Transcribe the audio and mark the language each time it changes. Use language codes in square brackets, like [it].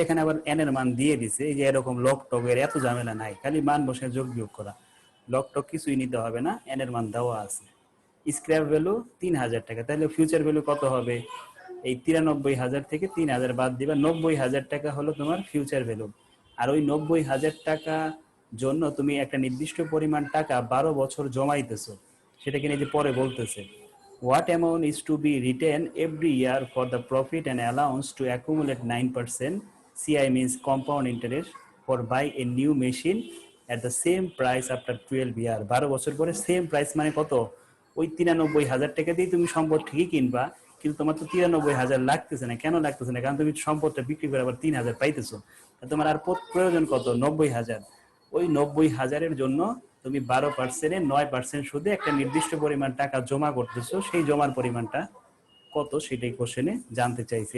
[bn] এখানে আবার এন এর মান দিয়ে দিছে। এই যে এরকম লক টকের এত ঝামেলা নাই, খালি মান বসে যোগ বিয়োগ করা, লক টক কিছুই নিতে হবে না, এন এর মান দেওয়া আছে। স্ক্র্যাপ ভ্যালু 3,000 টাকা, তাহলে ফিউচার ভ্যালু কত হবে? এই 93,000 থেকে 3,000 বাদ দিবা, 90,000 টাকা হলো তোমার ফিউচার ভ্যালু। আর ওই 90,000 টাকা জন্য তুমি একটা নির্দিষ্ট পরিমাণ টাকা 12 বছর জমাইতেছো, সেটা কিনে যে পরে বলতেছে [en] what amount is to be retained every year for the profit and allowance to accumulate 9%, CI means compound interest, for buy a new machine at the same price after 12 year। [bn] 12 বছর পরে সেম প্রাইস মানে কত? ওই 93,000 টাকা দিয়ে তুমি সম্পদ ঠিকই কিনবা, কিন্তু তোমার তো 93,000 লাগতেছে না। কেন লাগতেছে না? কারণ তুমি সম্পদটা বিক্রি করে আবার 3,000 পাইতেছো। তোমার আর প্রয়োজন কত? 90,000। ওই 90,000-এর জন্য তুমি 12% 9% সুদে একটা নির্দিষ্ট পরিমাণ টাকা জমা করতেছো, সেই জমার পরিমাণটা কত সেটাই কোশ্চেনে জানতে চাইছে।